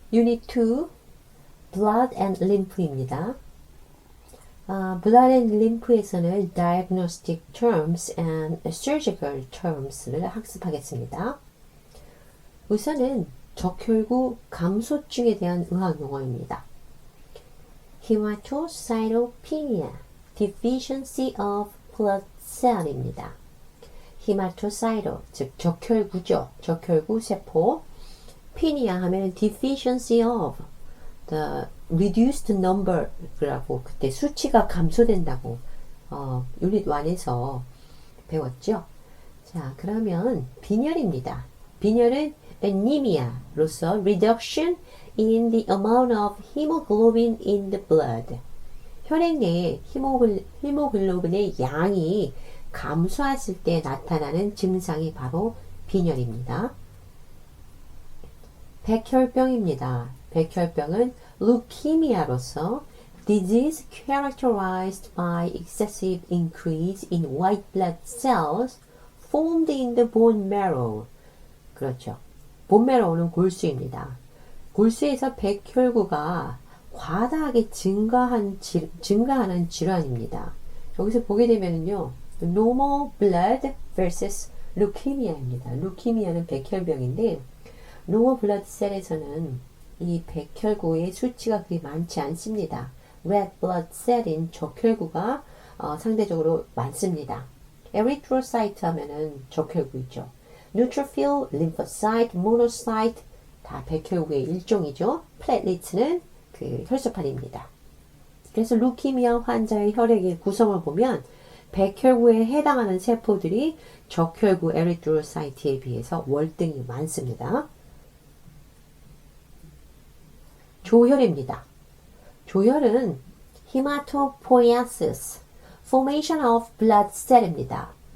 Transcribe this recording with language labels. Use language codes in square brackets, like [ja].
[en] Unit 2, Blood and Lymph입니다. Blood and Lymph에서는 diagnostic terms and surgical terms를 학습하겠습니다. [ko] 우선은 적혈구 감소증에 대한 의학 용어입니다. [en] Hematocytopenia, deficiency of blood cell입니다. [ko] Hematocyte, 즉 적혈구죠. 적혈구 세포. Penia 하면 [en] deficiency of, the reduced number [ko] 라고 그때 수치가 감소된다고 유닛 1에서 배웠죠. 자, 그러면 빈혈입니다. 빈혈은 [en] anemia로서 reduction in the amount of hemoglobin in the blood. [ko] 혈액 내에 히모글로빈의 양이 감소했을 때 나타나는 증상이 바로 빈혈입니다. 백혈병입니다. 백혈병은 [en] leukemia로서 disease characterized by excessive increase in white blood cells formed in the bone marrow. [ko] 그렇죠. bone marrow는 골수입니다. 골수에서 백혈구가 과다하게 증가하는 질환입니다. 여기서 보게 되면요, [en] normal blood versus leukemia입니다. [ko] leukemia는 백혈병인데 [en] normal blood cell [ko] 에서는 이 백혈구의 수치가 그리 많지 않습니다. [en] red blood cell [ko] 인 적혈구가 상대적으로 많습니다. erythrocyte 하면은 적혈구이죠. neutrophil, lymphocyte, monocyte 다 백혈구의 일종이죠. platelets는 그 혈소판입니다. 그래서 루키미아 환자의 혈액의 구성을 보면 백혈구에 해당하는 세포들이 적혈구 에리트로사이트에 비해서 월등히 많습니다. 조혈입니다. 조혈은 [en] hematopoiesis, formation of blood cell입니다.